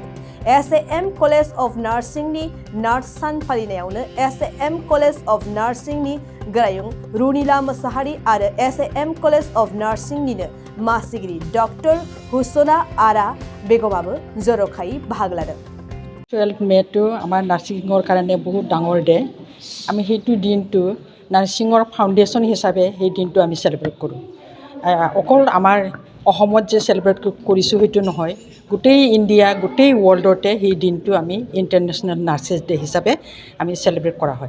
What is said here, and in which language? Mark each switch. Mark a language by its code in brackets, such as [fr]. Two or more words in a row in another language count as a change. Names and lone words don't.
[brx] SAM कलेज अफ नार्सिंनि नार्स सान फालिनायावनो SAM कलेज अफ नार्सिंनि गोरायुं रुनिला मोसाहारि आरो SAM कलेज अफ नार्सिंनिनो मासिगिरि डक्टर हुसना आरा बेगमाबो जर'खायै बाहागो लादों। [as] 12 মেটো আমাৰ নাৰ্ছিঙৰ কাৰণে বহুত ডাঙৰ ডে। আমি সেইটো দিনটো নাৰ্ছিঙৰ ফাউণ্ডেশ্যন হিচাপে সেই দিনটো আমি চেলিব্ৰেট কৰোঁ। অকল আমাৰ অসমত যে চেলিব্ৰেট কৰিছোঁ সেইটো নহয়, গোটেই ইণ্ডিয়া গোটেই ৱৰ্ল্ডতে সেই দিনটো আমি ইণ্টাৰনেশ্যনেল নাৰ্ছেছ ডে হিচাপে আমি চেলিব্ৰেট কৰা হয়।